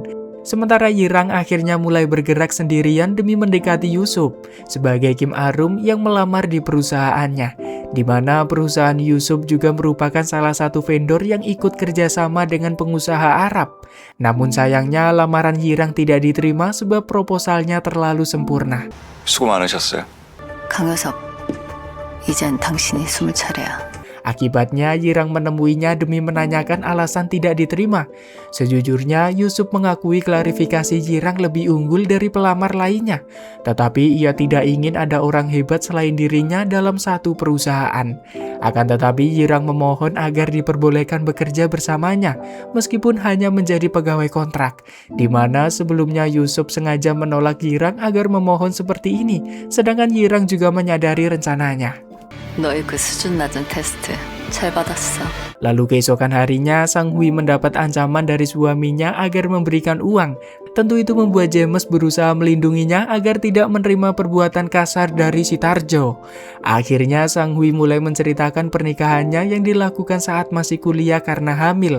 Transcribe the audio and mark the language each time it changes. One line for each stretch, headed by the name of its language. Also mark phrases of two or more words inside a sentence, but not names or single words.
Indonesian: Sementara Yirang akhirnya mulai bergerak sendirian demi mendekati Yusup sebagai Kim Arum yang melamar di perusahaannya, di mana perusahaan Yusup juga merupakan salah satu vendor yang ikut kerjasama dengan pengusaha Arab. Namun sayangnya lamaran Yirang tidak diterima sebab proposalnya terlalu sempurna.
Korean: 수고 많으셨어요. 강효섭, 이젠 당신이 숨을 차례야.
Indonesian: Akibatnya, Yirang menemuinya demi menanyakan alasan tidak diterima. Sejujurnya, Yusup mengakui klarifikasi Yirang lebih unggul dari pelamar lainnya. Tetapi ia tidak ingin ada orang hebat selain dirinya dalam satu perusahaan. Akan tetapi, Yirang memohon agar diperbolehkan bekerja bersamanya, meskipun hanya menjadi pegawai kontrak. Di mana sebelumnya Yusup sengaja menolak Yirang agar memohon seperti ini, sedangkan Yirang juga menyadari rencananya.
Korean: 너의 그 수준 낮은 테스트 잘 받았어.
Indonesian: Lalu keesokan harinya, Sang Hui mendapat ancaman dari suaminya agar memberikan uang. Tentu itu membuat James berusaha melindunginya agar tidak menerima perbuatan kasar dari si Tarjo. Akhirnya Sang Hui mulai menceritakan pernikahannya yang dilakukan saat masih kuliah karena hamil.